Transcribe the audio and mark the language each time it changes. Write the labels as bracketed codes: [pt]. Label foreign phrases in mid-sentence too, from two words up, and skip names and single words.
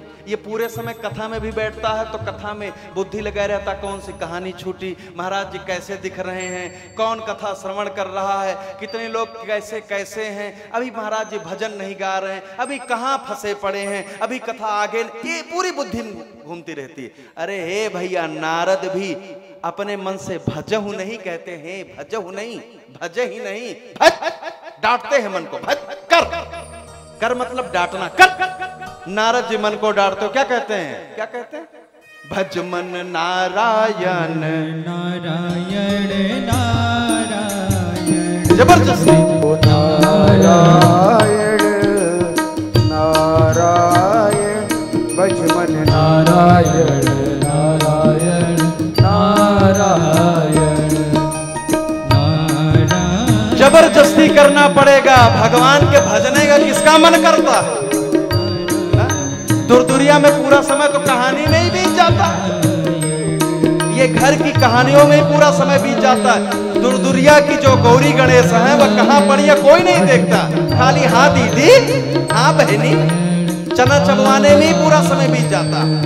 [hi] ये पूरे समय कथा में भी बैठता है तो कथा में बुद्धि लगाए रहता, कौन सी कहानी छूटी, महाराज जी कैसे दिख रहे हैं, कौन कथा श्रवण कर रहा है, कितने लोग कैसे कैसे हैं, अभी महाराज जी भजन नहीं गा रहे हैं, अभी कहाँ फंसे पड़े हैं, अभी कथा आगे, ये पूरी बुद्धि घूमती रहती है। अरे हे भैया, नारद भी अपने मन से भजहु नहीं कहते हैं, भजहु नहीं, भजे ही नहीं, भज डांटते हैं मन को, भज कर मतलब डांटना, कर। नारद जी मन को डांटते हो, क्या कहते हैं? क्या कहते हैं? भज मन नारायण नारायण नारायण। जबरदस्ती नारायण नारायण भज मन नारायण नारायण नारायण नारायण। जबरदस्ती करना पड़ेगा। भगवान के भजने का किसका मन करता है? दूर दुरिया में पूरा समय तो कहानी में ही बीत जाता है। ये घर की कहानियों में ही पूरा समय बीत जाता है। दुर्दुरिया की जो गौरी गणेश है वह कहाँ पड़ी है कोई नहीं देखता, खाली हाँ दीदी हाँ बहनी चना चबवाने में ही पूरा समय बीत जाता।